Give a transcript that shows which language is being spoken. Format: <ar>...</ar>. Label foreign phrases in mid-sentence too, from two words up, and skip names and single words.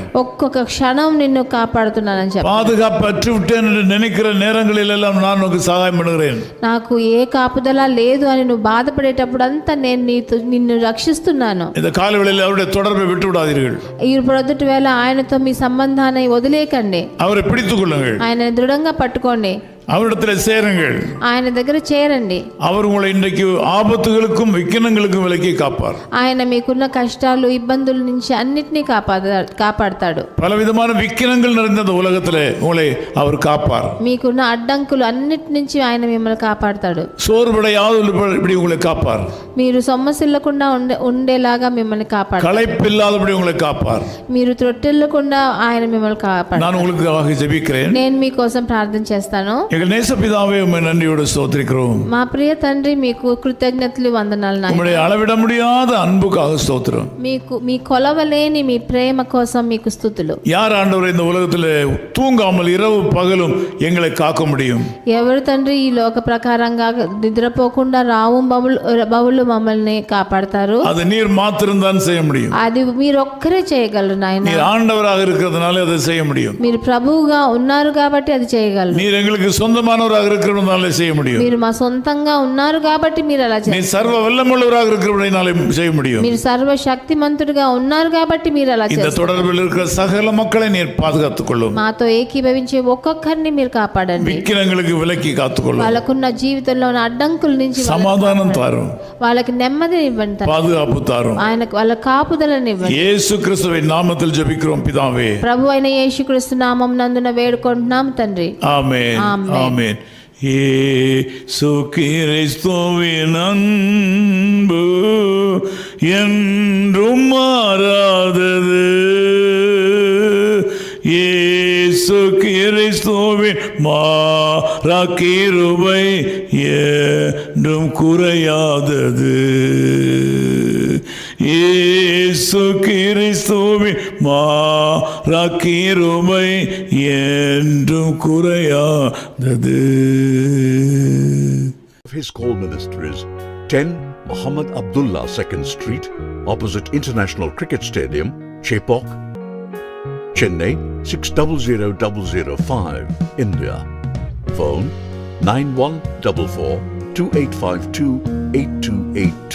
<te>ఒక్కొక్క క్షణం నిన్ను కాపాడుతున్నానని చెప్పాడు.</te> <ta>பாதுகாப்பு அற்று விட்டேன் என்று நினைக்கிற நேரங்களில் எல்லாம் நான் உனக்கு சகாயம் பண்ணுகிறேன்.</ta> <te>నాకు ఏ కాపుదల లేదు అని నువ్వు బాధపడేటప్పుడు అంతా నేను నిన్ను రక్షిస్తున్నాను.</te> <ta>இந்த காலவெளியில் அவருடைய தொடர்பை விட்டு விடாதீர்கள்.</ta> <te>ఈ ప్రొద్దుటి వేళ ఆయనతో మీ సంబంధాన్ని వదిలేకండి.</te> <ta>அவரை பிடித்துக் கொள்ளுங்கள்.</ta> <te>ఆయన దృఢంగా పట్టుకోండి.</te> <ta>அவரிடத்தில் சேருங்கள்.</ta> <te>ఆయన దగ్గర చేరండి.</te> <ta>அவர் உங்களை இன்றைக்கு ஆபத்துகளுக்கும் விக்கினங்களுக்கும் விலக்கி காப்பார்.</ta> <te>ఆయన మీకున్న కష్టాలు ఇబ్బందుల నుంచి అన్నిటినీ కాపాడతాడు.</te> <ta>பலவிதமான விக்கினங்கள் நிறைந்த இந்த உலகத்திலே உங்களை அவர் காப்பார்.</ta> <te>మీకున్న అడ్డంకులు అన్నిటి నుంచి ఆయన మిమ్మల్ని కాపాడతాడు.</te> <ta>சோர்வடையாதபடி உங்களை காப்பார்.</ta> <te>మీరు సొమ్మసిల్లకుండా ఉండేలాగా మిమ్మల్ని కాపాడతాడు.</te> <ta>களைப்பில்லாதபடி உங்களை காப்பார்.</ta> <te>మీరు త్రొట్టెల్లకుండా ఆయన మిమ్మల్ని కాపాడతాడు.</te> <ta>நான் உங்களுக்காக ஜெபிக்கிறேன்.</ta> <te>నేను మీకోసం ప్రార్థన చేస్తాను.</te> <ta>எங்கள் நேச பிதாவே உம்மை நன்றியோடு ஸ்தோத்திரிக்கிறோம்.</ta> <te>మా ప్రియ తండ్రి మీకు కృతజ్ఞతలు వందనాలు నాయనా.</te> <ta>உம்முடைய அளவிட முடியாத அன்புக்காக ஸ்தோத்திரம்.</ta> <te>మీ కొలవలేని మీ ప్రేమ కోసం మీకు స్తుతులు.</te> <ta>யார் ஆண்டவரே இந்த உலகத்தில் தூங்காமல் இரவு பகலும் எங்களை காக்க முடியும்?</ta> <te>ఎవరు తండ్రి ఈ లోక ప్రకారంగా నిద్రపోకుండా రావు బవులు మమ్మల్ని కాపాడతారు?</te> <ta>அது நீர் மாத்திரம் தான் செய்ய முடியும்.</ta> <te>అది మీరు ఒక్కరే చేయగలరు నాయనా.</te> <ta>நீர் ஆண்டவராக இருக்கிறதுனால அதை செய்ய முடியும்.</ta> <te>మీరు ప్రభువుగా ఉన్నారు కాబట్టి అది చేయగలరు.</te> <ta>நீர் எங்களுக்கு சொந்தமானவராக இருக்கிறதுனாலே செய்ய முடியும்.</ta> <te>మీరు మా సొంతంగా ఉన్నారు కాబట్టి మీరు అలా</te> <ta>நீ</ta> <te>చేస్తారు.</te> <ta>சர்வ வல்லமுள்ளவராக இருக்கிறதுனாலே செய்ய முடியும்.</ta> <te>మీరు సర్వశక్తిమంతుడిగా ఉన్నారు కాబట్టి మీరు అలా</te> <ta>இந்த</ta> <te>చేస్తారు.</te> <ta>தொடர்பில் இருக்கிற சகல மக்களை நீர் பாதுகாத்துக் கொள்ளும்.</ta> <te>మాతో ఏకీభవించే ఒక్కొక్కరిని మీరు కాపాడండి.</te> <ta>விக்கிரங்களுக்கு விலக்கி காத்துக்கொள்ளும்.</ta> <te>వాళ్ళకున్న జీవితంలో ఉన్న అడ్డంకుల నుంచి</te> <ta>சமாதானம் தாரும்,</ta> <te>వాళ్ళకి నెమ్మదిని ఇవ్వండి.</te> <ta>பாதுகாப்பு தாரும்.</ta> <te>ఆయనకు వాళ్ళ కాపుదలని ఇవ్వండి.</te> <ta>இயேசு கிறிஸ்துவின் நாமத்தில் ஜெபிக்கிறோம் பிதாவே.</ta> <te>ప్రభు అయిన యేసుక్రీస్తు నామం నందున వేడుకుంటున్నాం తండ్రి.</te> <ta>ஆமென். ஆமென். இயேசு கிறிஸ்துவின் அன்பு என்றும் மாறாதது. இயேசு கிறிஸ்துவின் மாறா கிருபை என்றும் குறையாதது. இயேசு கிறிஸ்துவின் மாறா கிருபை என்றும் குறையாதது.</ta> <en>His Call Ministries, 10 Muhammad Abdullah 2nd Street, opposite International Cricket Stadium, Chepauk, Chennai 600005, India. Phone 9144-2852-8282.</en>